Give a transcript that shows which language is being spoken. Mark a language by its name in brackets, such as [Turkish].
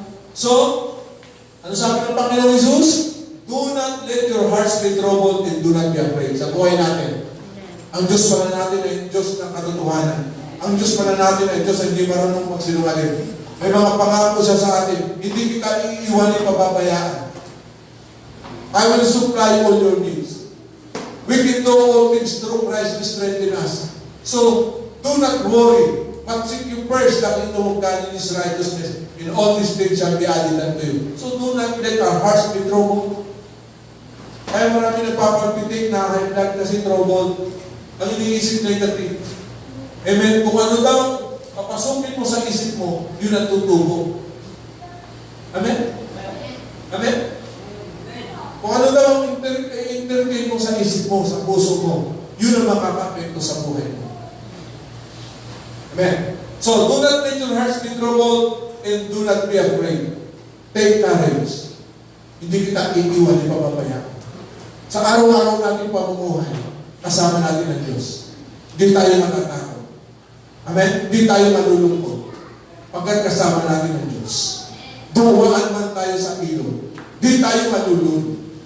[Filipino] So, ano sabi ng Panginoong Jesus? [English] Do not let your hearts be troubled and do not be afraid. [Filipino] Sa buhay natin, ang Diyos pala natin ay Diyos ng katotohanan. Ang Diyos pala natin ay Diyos na hindi marunong magsinungaling. May mga pangako siya sa atin. Hindi kita iiwanin pababayaan. [English] I will supply all your needs. We can do all things through Christ who strengthens us. So, do not worry. But seek you first the kingdom of God and His righteousness. In all these things shall be added unto you. So do not let our hearts be troubled. [Filipino] Kaya marami nagpapagpitik na high blood kasi troubled. Ang iniisip negative. Amen. Kung ano daw, papasukin mo sa isip mo, yun ang tutubo. Amen? Amen? Kung ano daw ang entertain mo sa isip mo, sa puso mo, yun ang makakapekto sa buhay mo. Amen. [English] So, do not let your hearts be troubled and do not be afraid. Take courage. [Filipino] Hindi kita iiwan, ipapapaya. Sa araw-araw natin pamumuhay, kasama natin ang Diyos. Hindi tayo matatakot. Amen? Hindi tayo malulungkot. Pagkat kasama natin ang Diyos. Dumaan man tayo sa ilog. Hindi tayo malulunod.